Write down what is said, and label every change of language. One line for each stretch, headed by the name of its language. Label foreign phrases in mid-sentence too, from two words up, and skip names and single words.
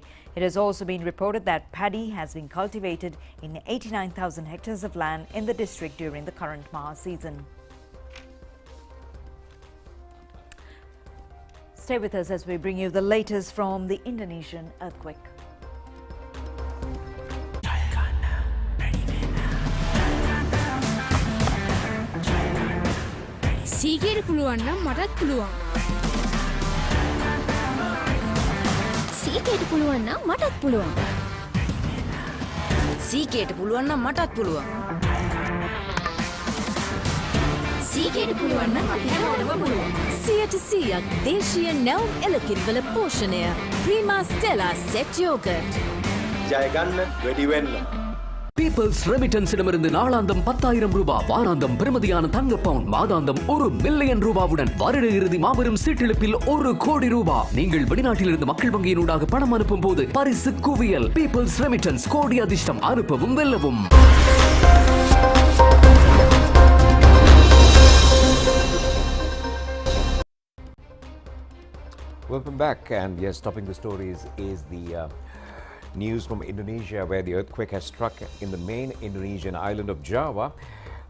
English: It has also been reported that paddy has been cultivated in 89,000 hectares of land in the district during the current Maha season. Stay with us as we bring you the latest from the Indonesian earthquake.
Sinhala: සීගේට පුළුවන් නම් මටත් පුළුවන්. සීගේට පුළුවන් නම් මටත් පුළුවන්. සීගේට පුළුවන් නම් මටත් පුළුවන්. සීගේට පුළුවන් නම් අපි හැමෝටම පුළුවන්. 100% දේශීය නැවුම් එලකිරිවල පෝෂණය. Prima Stella Set Yogurt. ජය ගන්න වැඩි වෙන්න.
Tamil: People's Remittance இடமிருந்து நாளாந்தம் 10,000 ரூபாய், வாராந்தம் பெறுமதியான தங்க பவுண்ட், மாதாந்தம் 1 மில்லியன் ரூபாவுடன் வருட இறுதி மாபெரும் சீட்டிழப்பில் 1 கோடி ரூபாய். நீங்கள் வெளிநாட்டிலிருந்து மக்கள் வங்கியினூடாக பணம் அனுப்பும் போது பரிசு குவியல். People's Remittance, கோடி அதிர்ஷ்டம், அனுப்பவும் வெல்லவும்.
English: Welcome back, and yes, topping the stories is the news from Indonesia, where the earthquake has struck in the main Indonesian island of Java.